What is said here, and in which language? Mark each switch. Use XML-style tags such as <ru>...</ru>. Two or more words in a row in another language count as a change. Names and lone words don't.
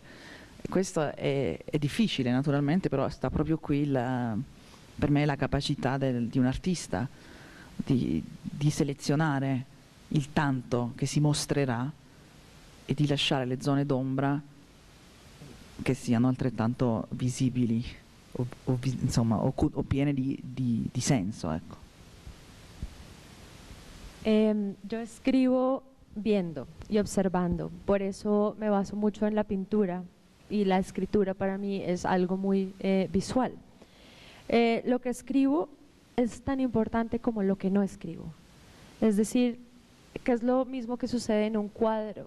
<it>E questo è difficile naturalmente, però sta proprio qui per me la capacità di un artista di selezionare il tanto che si mostrerà e di lasciare le zone d'ombra che siano altrettanto visibili o piene di senso, ecco.</it> <es>Yo escribo viendo y observando, por eso me baso mucho en la pintura, y la escritura para mí es algo muy visual. Lo que escribo es tan importante como lo que no escribo, es decir, que es lo mismo que sucede en un cuadro.</es>